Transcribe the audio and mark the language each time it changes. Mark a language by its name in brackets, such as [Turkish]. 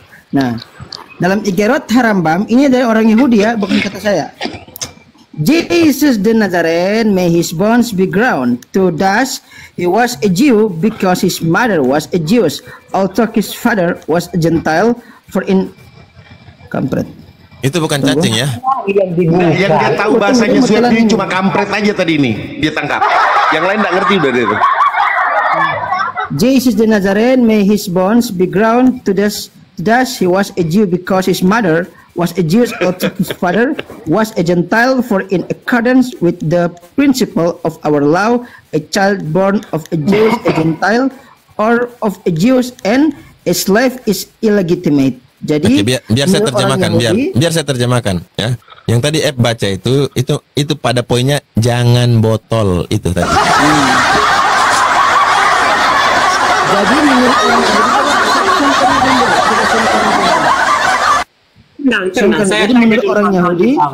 [Indonesian] Nah, dalam Igerot Harambam, ini dari orang Yahudi ya, bukan kata saya. [English] Jesus the Nazarene, may his bones be ground to dust. He was a Jew because his mother was a Jewish, although his father was a Gentile. For in kampret. [Indonesian] Itu bukan cacing ya? Yang dia tahu bahasanya Swab ini cuma kampret aja tadi ini dia tangkap. Yang lain nggak ngerti udah dia. [English] Jesus the Nazarene, may his bones be ground to dust. Thus he was a Jew because his mother was a Jew, also his father was a Gentile, for in accordance with the principle of our law, a child born of a Jew, a Gentile, or of a Jew and a slave is illegitimate. [Indonesian] Jadi biar saya terjemahkan, biar saya terjemahkan ya. Yang tadi F baca itu pada poinnya jangan botol itu tadi. Jadi menurut jadi menurut orang Yahudi,